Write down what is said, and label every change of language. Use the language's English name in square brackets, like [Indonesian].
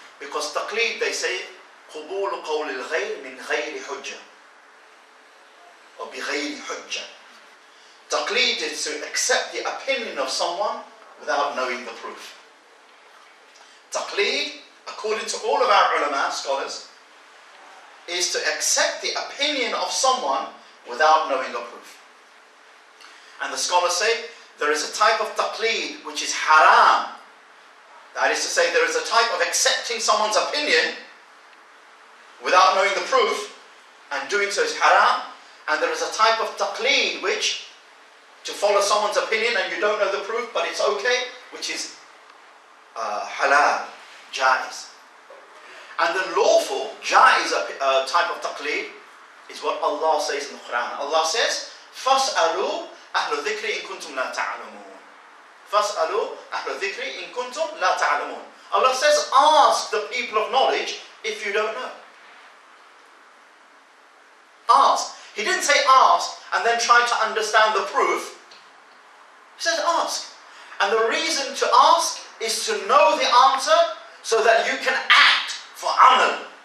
[English] Because taqleed, they say, [Arabic] قبول قول الغير من غير حجة. Or بغير حجة. [English] Taqleed is to accept the opinion of someone without knowing the proof. Taqleed, according to all of our ulama, scholars, is to accept the opinion of someone without knowing the proof. And the scholars say there is a type of taqleed which is haram. That is to say, there is a type of accepting someone's opinion without knowing the proof, and doing so is haram. And there is a type of taqleed which, to follow someone's opinion and you don't know the proof, but it's okay, which is halal, jaiz. And the lawful, jaiz type of taqleed is what Allah says in the Quran. Allah says, [Arabic] فَاسْأَلُوا أَهْلُ الذِّكْرِ إِن كُنْتُمْ لَا تَعْلَمُونَ. فَاسْأَلُوا أَهْلُ الذِّكْرِ إِن كُنْتُمْ لَا تَعْلَمُونَ. [English] Allah says, ask the people of knowledge if you don't know. Ask. He didn't say ask and then try to understand the proof. He said ask. And the reason to ask is to know the answer so that you can act for amal.